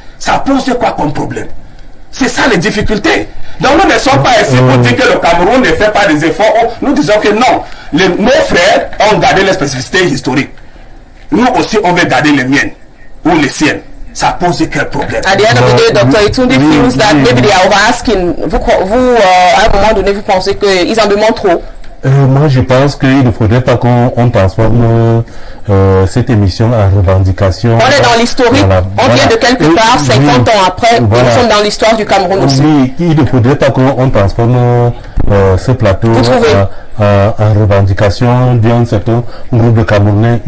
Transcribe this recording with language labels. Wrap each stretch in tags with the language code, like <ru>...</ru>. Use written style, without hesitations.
<fr>Ça pose quoi comme problème? C'est ça les difficultés. Donc nous ne sommes pas ici pour dire que le Cameroun ne fait pas des efforts. Nous disons que non. Nos frères ont gardé les spécificités historiques. Nous aussi, on veut garder les miennes ou les siennes. Ça pose quel problème?</fr> <en>At the end of the day, Dr. Etundi feels that maybe they are overasking.</en> <fr>Vous à un moment donné, vous pensez qu'ils en demandent trop? Moi, je pense qu'il ne faudrait pas qu'on transforme cette émission en revendication. On est dans l'historique, on vient de quelque part, 50 ans après, nous sommes dans l'histoire du Cameroun aussi. Oui, il ne faudrait pas qu'on transforme ce plateau en revendication d'un certain groupe de Camerounais.</fr>